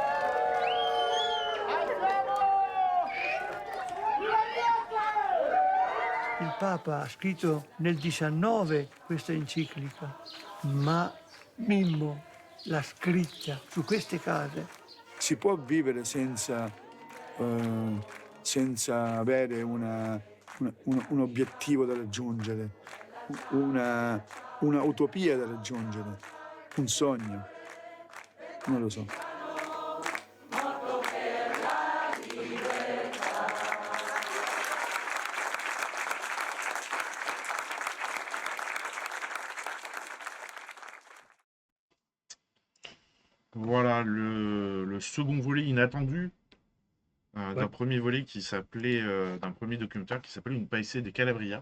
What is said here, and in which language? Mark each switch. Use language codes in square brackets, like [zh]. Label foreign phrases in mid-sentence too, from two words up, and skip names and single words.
[it] Il Papa ha scritto nel 19 questa enciclica, ma Mimmo l'ha scritta su queste case. Si può vivere senza avere un obiettivo da raggiungere, una utopia da raggiungere, un sogno. Non lo so. [fr] Voilà le second volet inattendu d'un premier volet qui s'appelait, d'un premier documentaire qui s'appelait Une paese de Calabria.